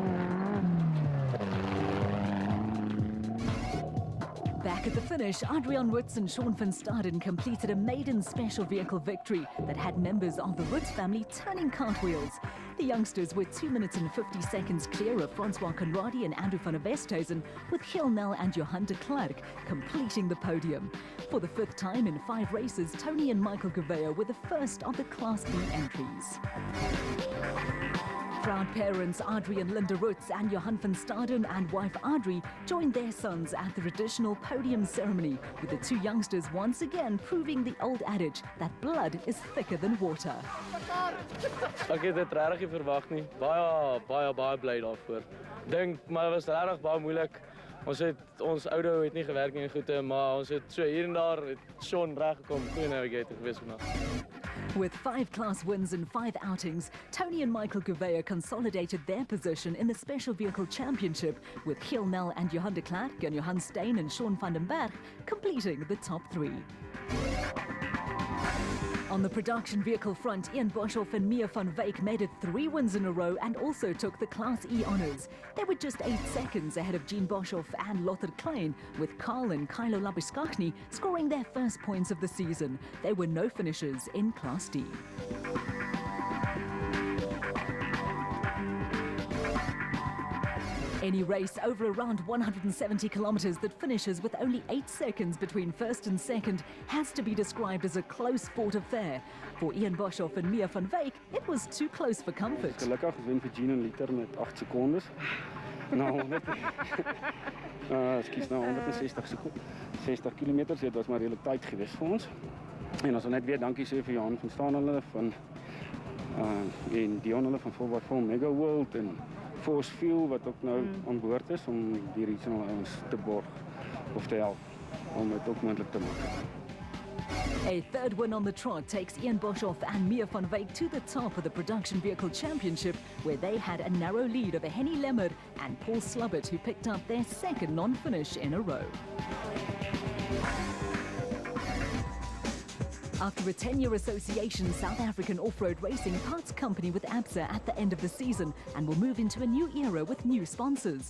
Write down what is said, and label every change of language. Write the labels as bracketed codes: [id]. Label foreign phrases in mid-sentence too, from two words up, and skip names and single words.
[en] Back at the finish, Adrian Witz and Sean van Staden completed a maiden special vehicle victory that had members of the Witz family turning cartwheels. The youngsters were 2 minutes and 50 seconds clear of Francois Conradi and Andrew van der Westhuizen, with Gil Nel and Johan de Klerk completing the podium. For the 5th time in 5 races, Tony and Michael Gouveia were the first of the Class B entries. Proud parents Adrie and Linda Roots and Johan van Staden and wife Adrie joined their sons at the traditional podium ceremony, with the 2 youngsters once again proving the old adage that blood is thicker than water. [af] Ek het dit regtig nie verwag nie. Baie bly daarvoor. Dink maar dit was regtig baie moeilik. Ons oude het nie gewerk nie goed, maar ons het so hier en daar het Sean reg gekom, goeie navigator gewees vandag. [en] With 5 class wins and 5 outings, Tony and Michael Gouveia consolidated their position in the Special Vehicle Championship, with Gil Nel and Johan de Klerk and Johan Steyn and Sean van den Berg completing the top 3. On the production vehicle front, Ian Boshoff and Mia van Wyk made it 3 wins in a row and also took the Class E honours. They were just 8 seconds ahead of Jean Boshoff and Lotte Klein, with Carl and Kylo Labiskachny scoring their first points of the season. There were no finishers in Class D. Any race over around 170 kilometres that finishes with only 8 seconds between first and second has to be described as a close fought affair. For Ian Boshoff and Mia van Wyk, it was too close for comfort. [af] Gelukkig wen vir Jean en Liter met 8 secondes. Na 160 kilometers, dit was maar redelijk tyd geweest vir ons. En ons wil net weer dankie sê vir Johan van Staan hulle van en Dion hulle van 4x4 Mega World en force field wat ook nou aan boord is om die regional ouens te borg of te help om dit ook moontlik te maak. [en] A third win on the trot takes Ian Boshoff and Mia van Wyk to the top of the Production Vehicle Championship, where they had a narrow lead over Henny Lemmer and Paul Slubbert, who picked up their second non-finish in a row. After a 10-year association, South African Off-Road Racing parts company with ABSA at the end of the season and will move into a new era with new sponsors.